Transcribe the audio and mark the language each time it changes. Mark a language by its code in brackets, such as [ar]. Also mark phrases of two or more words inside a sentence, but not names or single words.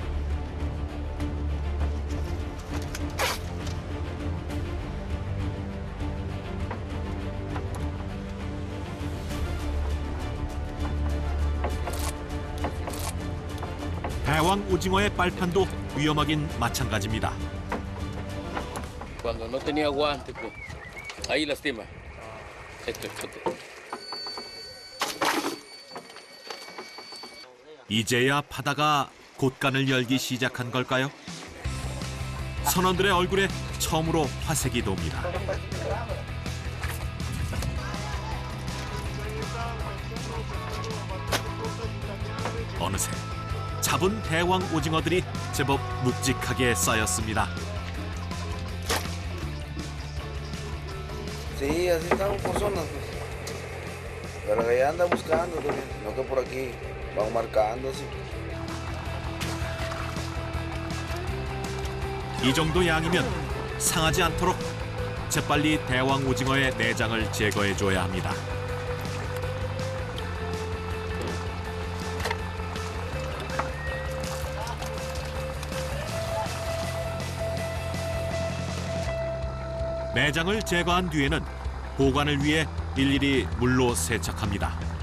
[ko] 대왕 오징어의 빨판도 위험하긴 마찬가지입니다. [es] Cuando no tenía guante, pues ahí lastima. Esto. [ko] 이제야 바다가 곳간을 열기 시작한 걸까요? 선원들의 얼굴에 처음으로 화색이 돕니다. 어느새 잡은 대왕 오징어들이 제법 묵직하게 쌓였습니다. [es] Sí, así estamos por zonas, pues. Pero que ya anda buscando, no que por aquí van marcando así. [ko] 이 정도 양이면 상하지 않도록 재빨리 대왕 오징어의 내장을 제거해줘야 합니다. 내장을 제거한 뒤에는 보관을 위해 일일이 물로 세척합니다.